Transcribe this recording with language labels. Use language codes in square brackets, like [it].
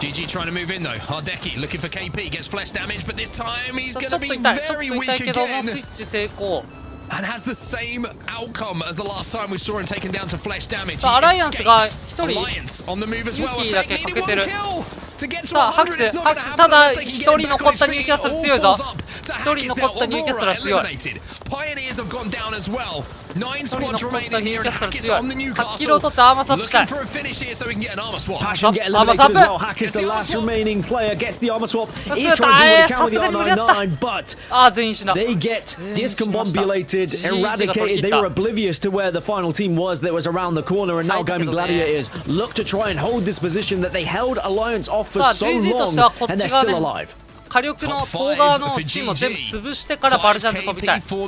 [en] GG trying to move in though. Hardeki looking for KP, gets flesh damage, but this time he's going to be very weak again. And has the same outcome as the last time we saw him taken down to flesh damage. Alliance on the move as well. Needed one kill to get to 100. It's not going to happen. [ja] ただ1人残ったニューキャッスル強いぞ。1人残ったニューキャッスルは強い。 [en] Pioneers have gone down as well. 9 squads remaining here, and Hack is on the Newcastle. Looking for a finish here so we can get an armor swap. Passion get eliminated as well. Hack is the last remaining player, gets the armor swap. He's trying to do what he can with the R99, but they get discombobulated, eradicated. They were oblivious to where the final team was that was around the corner, and now Gaming Gladiators look to try and hold this position that they held Alliance off for so long, and they're still alive. [ja] 火力の東側のチームを全部潰してからバルジャンで飛びたい。